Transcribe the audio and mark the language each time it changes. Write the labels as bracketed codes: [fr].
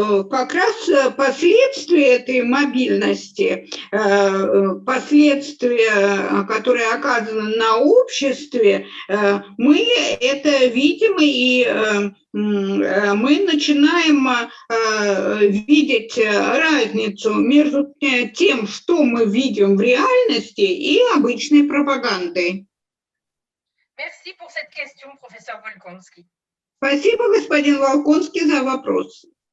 [ru] Как раз последствия этой мобильности, последствия, которые оказаны на обществе, мы это видим, и мы начинаем видеть разницу между тем, что мы видим в реальности, и обычной пропагандой. [fr] Merci pour cette question, professeur Volkonski. [ru] Спасибо, господин Волконский, за вопрос.